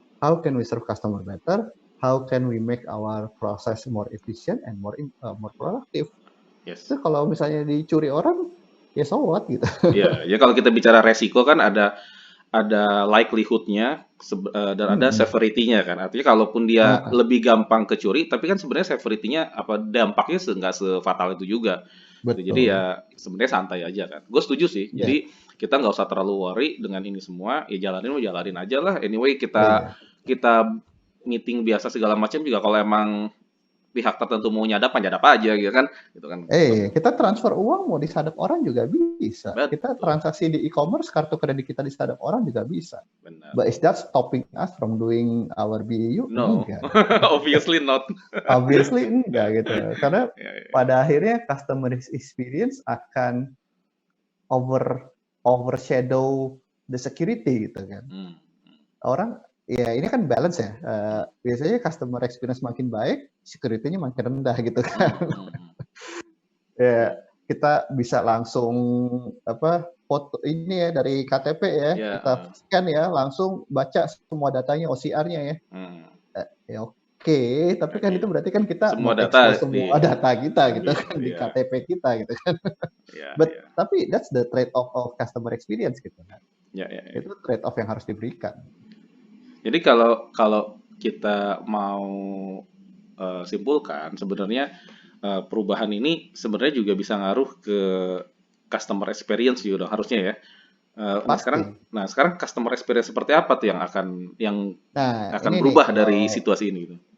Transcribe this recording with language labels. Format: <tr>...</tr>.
<en>How can we serve customer better? How can we make our process more efficient and more productive? Yes.</en> <id>Itu kalau misalnya dicuri orang, ya</id> <en>so what</en> <id>gitu. Iya, ya kalau kita bicara resiko kan ada likelihood-nya dan ada severity-nya kan. Artinya kalaupun dia lebih gampang kecuri, tapi kan sebenarnya severity-nya dampaknya nggak sefatal itu juga. Betul. Jadi ya sebenarnya santai aja kan. Gue setuju sih. Yeah. Jadi kita nggak usah terlalu worry dengan ini semua. Ya jalanin aja lah. Anyway kita meeting biasa segala macam juga kalau emang pihak tertentu mau nyadap aja gitu kan. Kita transfer uang mau disadap orang juga bisa. Betul. Kita transaksi di e-commerce, kartu kredit kita disadap orang juga bisa. Benar.</id> <en>But is that stopping us from doing our BAU? No.</en> <id>Enggak.</id> <en>Obviously not.</en> <id>Obviously enggak gitu. Karena pada akhirnya customer experience akan</id> <en>overshadow the security</en> <id>gitu kan. Orang ya ini kan balance ya. Biasanya customer experience makin baik, security-nya makin rendah gitu kan. Ya kita bisa langsung foto ini ya dari KTP ya, kita scan ya, langsung baca semua datanya, OCR-nya ya. Ya oke, tapi kan itu berarti kan kita semua data kita gitu kan di KTP kita gitu kan. Tapi</id> <en>that's the trade-off of customer experience</en> <id>gitu kan. Itu trade-off yang harus diberikan. Jadi kalau kita mau simpulkan sebenarnya perubahan ini sebenarnya juga bisa ngaruh ke customer experience juga harusnya ya. Sekarang customer experience seperti apa tuh yang akan berubah dari situasi ini?</id>